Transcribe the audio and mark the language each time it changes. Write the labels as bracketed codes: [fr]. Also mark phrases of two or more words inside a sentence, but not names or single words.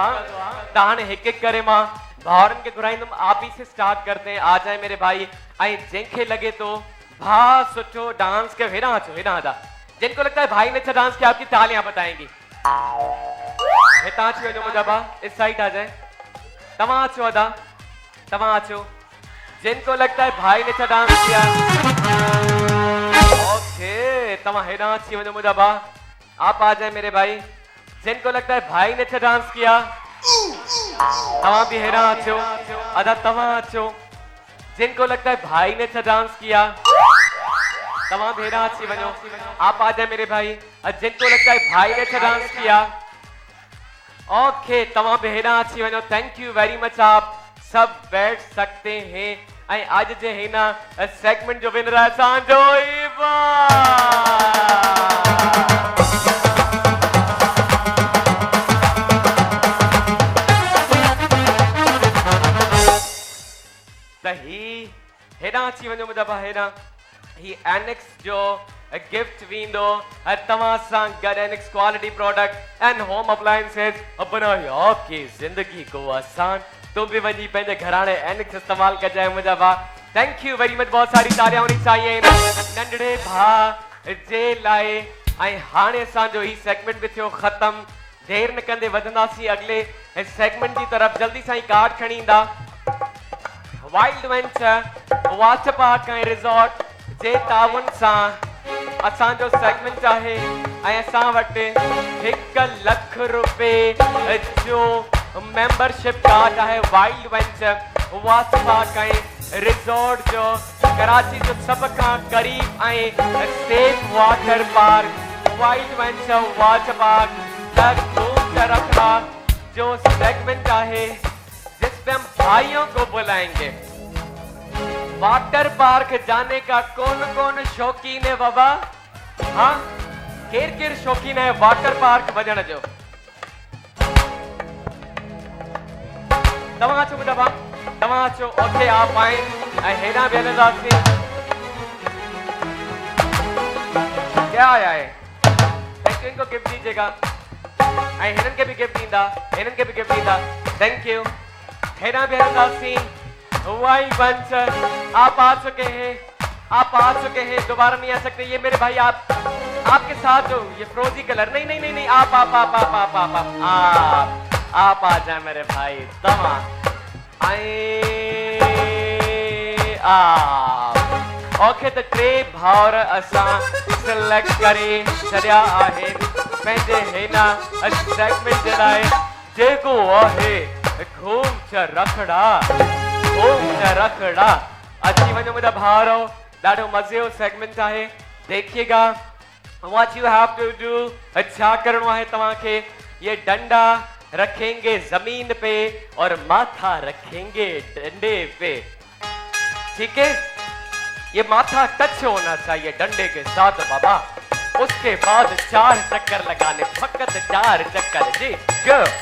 [sd] हां तान एक एक करे मां भावरन के घुराइंदम। [hi] आप ही से स्टार्ट करते हैं। आ जाए मेरे भाई [sd] ऐं जंहिंखे लगे तो भा सुठो डांस के हेॾां अचो हेॾां अदा [hi] जिनको लगता है भाई ने अच्छा डांस किया आपकी तालियां बताएंगी [sd] हितां अची वञो मुंहिंजा भाउ [hi] इस साइड आ जाए [sd] तव्हां अचो अदा तव्हां अचो [hi] जिनको लगता है भाई ने अच्छा डांस किया [sd] ओके तव्हां हेॾां अची वञो मुंहिंजा भाउ [hi] आप आ जाए मेरे भाई जिनको लगता है भाई ने अच्छा डांस [sd] किया तव्हां भी हेॾां अचो अदा तव्हां अचो [hi] जिनको लगता है भाई ने अच्छा डांस किया [sd] तव्हां भी हेॾां अची वञो [hi] आप आ जाए मेरे भाई जिनको लगता है भाई ने अच्छा डांस किया [sd] ओके तव्हां भी हेॾां अची वञो [en] thank you very much [hi] आप सब बैठ सकते हैं [sd] ऐं अॼु जे हिन सेगमेंट जो विनर आहे असांजो ईवा त ही हेॾां अची वञो मुंहिंजा भाउ हेॾां ही एनेक्स जो गिफ्ट वेंदो तव्हां सां गॾु एनेक्स [en] quality product and home appliances [sd] बनायो [hi] आपकी जिंदगी को आसान [sd] तो भी वञी पंहिंजे घराणे एनेक्स इस्तेमाल कजाए मुंहिंजा भाउ [en] thank you very much [hi] बहुत सारी तालियां होनी चाहिए [sd] नंढड़े भाउ जे लाइ ऐं हाणे असांजो ही सेगमेंट बि थियो ख़तम देर न कंदे वधंदासीं [hi] अगले सेगमेंट की तरफ [sd] जल्दी सां ही कार्ड खणी ईंदा वाइल्ड वेंचर वाटर पार्क ऐं रिजॉर्ट जे ताउन सां असांजो सेगमेंट आहे ऐं असां वटि 1 लख रुपए जो मेंबरशिप कार्ड आहे वाइल्ड वेंचर वाटर पार्क ऐं रिजॉर्ट जो कराची जो सब खां करीब ऐं सेफ वाटर पार्क वाइल्ड वेंचर वाटर पार्क घूम रखा जो सेगमेंट आहे [hi] जिसमें हम भाइयों को बुलाएंगे वाटर पार्क जाने का कौन कौन शौकीन है बाबा हाँ [sd] केर केर शौकीन है वाटर पार्क वजण जो तव्हां अचो मुंहिंजा भाउ तव्हां अचो ओके [hi] आप आए [sd] ऐं हेॾां बि हलंदासीं [hi] क्या आया है [en] thank you [hi] इनको गिफ्ट दीजिएगा [sd] ऐं हिननि खे बि गिफ्ट ॾींदा हिननि खे बि गिफ्ट ॾींदा [en] thank you [sd] हेॾां बि हलंदासीं [hi] वाइल्ड वेंचर आप आ चुके हैं दोबारा नहीं आ सकते ये मेरे भाई आपके साथ जो ये फ्रोजी कलर नहीं आप आ जाए मेरे भाई [sd] तव्हां ओके त टे भाउर असां सिलेक्ट करे छॾिया आहिनि पंहिंजे हिन सेगमेंट जे लाइ जेको आहे घूम च रखड़ा अची वञो मुंहिंजा भाउरो ॾाढो मज़े जो सेगमेंट आहे [hi] देखिएगा [en] what you have to do [sd] छा करणो आहे तव्हांखे [hi] ये डंडा रखेंगे जमीन पे और माथा रखेंगे डंडे पे ठीक है ये माथा टच होना चाहिए डंडे के साथ बाबा उसके बाद 4 चक्कर लगाने फकत 4 चक्कर जी गो